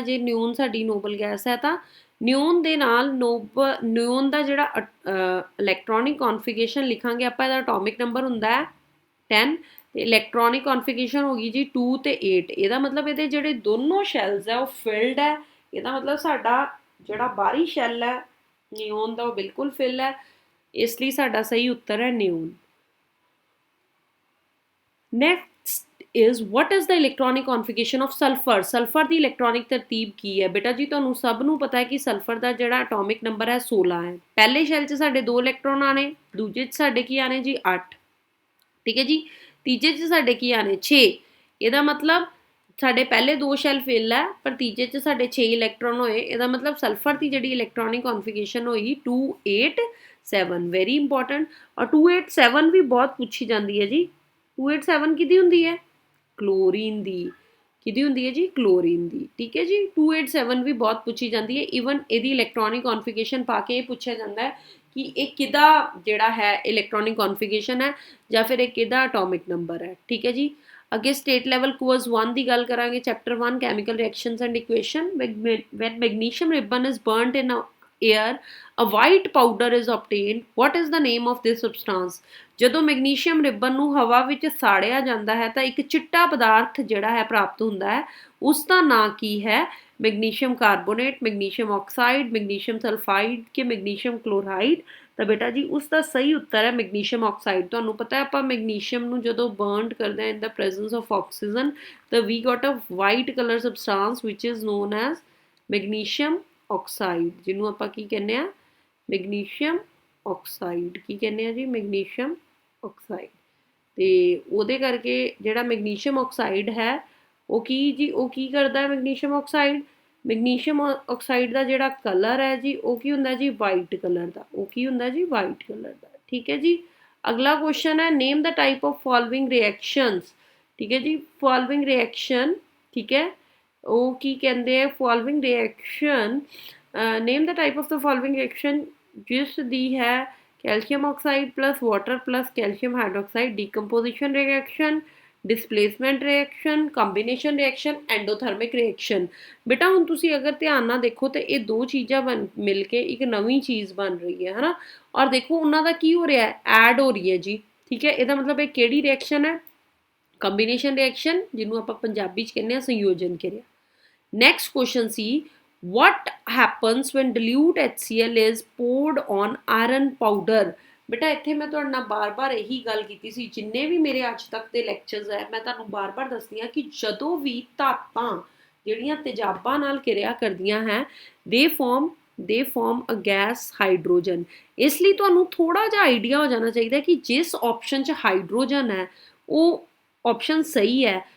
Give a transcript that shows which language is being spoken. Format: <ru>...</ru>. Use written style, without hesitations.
<pa>ਜੇ ਨਿਓਨ ਸਾਡੀ Nobel gas ਹੈ ਤਾਂ ਨਿਓਨ ਦੇ ਨਾਲ ਨਿਓਨ ਦਾ ਜਿਹੜਾ ਇਲੈਕਟ੍ਰੋਨਿਕ ਕੌਨਫੀਗਰੇਸ਼ਨ ਲਿਖਾਂਗੇ ਆਪਾਂ, ਇਹਦਾ ਐਟੋਮਿਕ ਨੰਬਰ ਹੁੰਦਾ ਹੈ 10 ਤੇ ਇਲੈਕਟ੍ਰੋਨਿਕ ਕੌਨਫੀਗਰੇਸ਼ਨ ਹੋ ਗਈ ਜੀ 2 ਤੇ 8। ਇਹਦਾ ਮਤਲਬ ਇਹਦੇ ਜਿਹੜੇ ਦੋਨੋਂ ਸ਼ੈਲਸ ਹੈ ਉਹ ਫਿਲਡ ਹੈ। ਇਹਦਾ ਮਤਲਬ ਸਾਡਾ ਜਿਹੜਾ ਬਾਹਰੀ ਸ਼ੈਲ ਹੈ ਨਿਓਨ ਦਾ ਉਹ ਬਿਲਕੁਲ ਫਿਲ ਹੈ, ਇਸ ਲਈ ਸਾਡਾ ਸਹੀ ਉੱਤਰ ਹੈ neon.</pa> <en>Next is what is the electronic configuration of sulfur?</en> <pa>Sulphur ਦੀ electronic ਤਰਤੀਬ ਕੀ ਹੈ? ਬੇਟਾ ਜੀ ਤੁਹਾਨੂੰ ਸਭ ਨੂੰ ਪਤਾ ਹੈ ਕਿ ਸਲਫਰ ਦਾ ਜਿਹੜਾ ਐਟੋਮਿਕ ਨੰਬਰ ਹੈ 16 ਹੈ। ਪਹਿਲੇ ਸ਼ੈਲ 'ਚ ਸਾਡੇ 2 ਇਲੈਕਟ੍ਰੋਨ ਆਣੇ, ਦੂਜੇ 'ਚ ਸਾਡੇ ਕੀ ਆਣੇ ਜੀ 8। ਠੀਕ ਹੈ ਜੀ, ਤੀਜੇ 'ਚ ਸਾਡੇ ਕੀ ਆਣੇ 6। ਇਹਦਾ ਮਤਲਬ ਸਾਡੇ ਪਹਿਲੇ 2 ਸ਼ੈਲ ਫਿਲ ਹੈ ਪਰ ਤੀਜੇ 'ਚ ਸਾਡੇ 6 ਇਲੈਕਟ੍ਰੋਨ ਹੋਏ। ਇਹਦਾ ਮਤਲਬ ਸਲਫਰ ਦੀ ਜਿਹੜੀ ਇਲੈਕਟ੍ਰੋਨਿਕ ਕੌਨਫੀਗਰੇਸ਼ਨ ਹੋਈ 287।</pa> <en>Very important.</en> <pa>ਔਰ 287 ਵੀ ਬਹੁਤ ਪੁੱਛੀ ਜਾਂਦੀ ਹੈ ਜੀ। 287 ਕਿਹਦੀ ਹੁੰਦੀ ਹੈ? ਕਲੋਰੀਨ ਦੀ। ਕਿਹਦੀ ਹੁੰਦੀ ਹੈ ਜੀ? ਕਲੋਰੀਨ ਦੀ। ਠੀਕ ਹੈ ਜੀ, 287 ਵੀ ਬਹੁਤ ਪੁੱਛੀ ਜਾਂਦੀ ਹੈ। ਈਵਨ ਇਹਦੀ ਇਲੈਕਟ੍ਰੋਨਿਕ ਕੌਨਫੀਗਰੇਸ਼ਨ ਪਾ ਕੇ ਇਹ ਪੁੱਛਿਆ ਜਾਂਦਾ ਹੈ ਕਿ ਇਹ ਕਿਹਦਾ ਜਿਹੜਾ ਹੈ ਇਲੈਕਟ੍ਰੋਨਿਕ ਕੌਨਫੀਗਰੇਸ਼ਨ ਹੈ ਜਾਂ ਫਿਰ ਇਹ ਕਿਹਦਾ ਐਟੋਮਿਕ ਨੰਬਰ ਹੈ। ਠੀਕ ਹੈ ਜੀ, ਅੱਗੇ ਸਟੇਟ ਲੈਵਲ ਕੁਇਜ਼ 1 ਦੀ ਗੱਲ ਕਰਾਂਗੇ। Chapter 1 chemical reactions and equation.</pa> <en>when magnesium ribbon is burnt in air a white powder is obtained. what is the name of this substance?</en> <pa>ਜਦੋਂ ਮੈਗਨੀਸ਼ੀਅਮ ਰਿਬਨ ਨੂੰ ਹਵਾ ਵਿੱਚ ਸਾੜਿਆ ਜਾਂਦਾ ਹੈ ਤਾਂ ਇੱਕ ਚਿੱਟਾ ਪਦਾਰਥ ਜਿਹੜਾ ਹੈ ਪ੍ਰਾਪਤ ਹੁੰਦਾ ਹੈ, ਉਸ ਦਾ ਨਾਂ ਕੀ ਹੈ? Magnesium carbonate, magnesium oxide, magnesium sulphide ਕਿ ਮੈਗਨੀਸ਼ੀਅਮ ਕਲੋਰਾਈਡ? ਤਾਂ ਬੇਟਾ ਜੀ ਉਸ ਦਾ ਸਹੀ ਉੱਤਰ ਹੈ ਮੈਗਨੀਸ਼ੀਅਮ ਆਕਸਾਈਡ। ਤੁਹਾਨੂੰ ਪਤਾ ਹੈ ਆਪਾਂ ਮੈਗਨੀਸ਼ੀਅਮ ਨੂੰ ਜਦੋਂ ਬਰਨਡ ਕਰਦੇ ਹਾਂ</pa> <en>in the presence of oxygen</en> <pa>ਤਾਂ</pa> <en>ਵੀ got a white colour substance which is known as magnesium oxide,</en> <pa>ਜਿਹਨੂੰ ਆਪਾਂ ਕੀ ਕਹਿੰਦੇ ਆ? Magnesium oxide. ਕੀ ਕਹਿੰਦੇ ਆ ਜੀ? Magnesium oxide. ਤੇ ਉਹਦੇ ਕਰਕੇ ਜਿਹੜਾ ਮੈਗਨੀਸ਼ੀਅਮ ਆਕਸਾਈਡ ਹੈ ਉਹ ਕੀ ਜੀ? ਉਹ ਕੀ ਕਰਦਾ ਹੈ ਮੈਗਨੀਸ਼ੀਅਮ ਆਕਸਾਈਡ? ਮੈਗਨੀਸ਼ੀਅਮ ਆਕਸਾਈਡ ਦਾ ਜਿਹੜਾ ਕਲਰ ਹੈ ਜੀ ਉਹ ਕੀ ਹੁੰਦਾ ਜੀ? ਵਾਈਟ ਕਲਰ ਦਾ। ਉਹ ਕੀ ਹੁੰਦਾ ਜੀ? ਵਾਈਟ ਕਲਰ ਦਾ। ਠੀਕ ਹੈ ਜੀ, ਅਗਲਾ ਕੁਐਸਚਨ ਹੈ</pa> <en>Name the type of following reactions.</en> <pa>ਠੀਕ ਹੈ ਜੀ, ਫੋਲੋਇੰਗ ਰਿਐਕਸ਼ਨ। ਠੀਕ ਹੈ, ਉਹ ਕੀ ਕਹਿੰਦੇ ਆ?</pa> <en>following reaction name the type of the following reaction</en> <pa>ਜਿਸ ਦੀ ਹੈ</pa> <en>calcium oxide plus water plus calcium hydroxide, decomposition reaction, displacement reaction, combination reaction, endothermic reaction।</en> <pa>ਬੇਟਾ ਹੁਣ ਤੁਸੀਂ ਅਗਰ ਧਿਆਨ ਨਾਲ ਦੇਖੋ ਤੇ ਇਹ ਦੋ ਚੀਜ਼ਾਂ ਮਿਲ ਕੇ ਇੱਕ ਨਵੀਂ ਚੀਜ਼ ਬਣ ਰਹੀ ਹੈ ਹਨਾ। ਔਰ ਦੇਖੋ ਉਹਨਾਂ ਦਾ ਕੀ ਹੋ ਰਿਹਾ ਹੈ? ਐਡ ਹੋ ਰਹੀ ਹੈ ਜੀ। ਠੀਕ ਹੈ, ਇਹਦਾ ਮਤਲਬ ਇਹ ਕਿਹੜੀ ਰਿਐਕਸ਼ਨ ਹੈ? ਕੰਬੀਨੇਸ਼ਨ ਰਿਐਕਸ਼ਨ, ਜਿਹਨੂੰ ਆਪਾਂ ਪੰਜਾਬੀ 'ਚ ਕਹਿੰਦੇ ਹਾਂ ਸੰਯੋਜਨ ਕਿਰਿਆ।</pa> <en>Next question ਸੀ what happens when dilute HCl is poured on iron powder?</en> <pa>ਬੇਟਾ ਇੱਥੇ ਮੈਂ ਤੁਹਾਡੇ ਨਾਲ ਬਾਰ-ਬਾਰ ਇਹੀ ਗੱਲ ਕੀਤੀ ਸੀ, ਜਿੰਨੇ ਵੀ ਮੇਰੇ ਅੱਜ ਤੱਕ ਦੇ ਲੈਕਚਰਸ ਹੈ ਮੈਂ ਤੁਹਾਨੂੰ ਬਾਰ-ਬਾਰ ਦੱਸਦੀ ਹਾਂ ਕਿ ਜਦੋਂ ਵੀ ਧਾਤਾਂ ਜਿਹੜੀਆਂ ਤੇਜ਼ਾਬਾਂ ਨਾਲ ਕਿਰਿਆ ਕਰਦੀਆਂ ਹੈ</pa> <en>They form a gas hydrogen.</en> <pa>ਇਸ ਲਈ ਤੁਹਾਨੂੰ ਥੋੜਾ ਜਿਹਾ ਆਈਡੀਆ ਹੋ ਜਾਣਾ ਚਾਹੀਦਾ ਕਿ ਜਿਸ ਆਪਸ਼ਨ 'ਚ ਹਾਈਡਰੋਜਨ ਹੈ ਉਹ ਆਪਸ਼ਨ ਸਹੀ ਹੈ।</pa>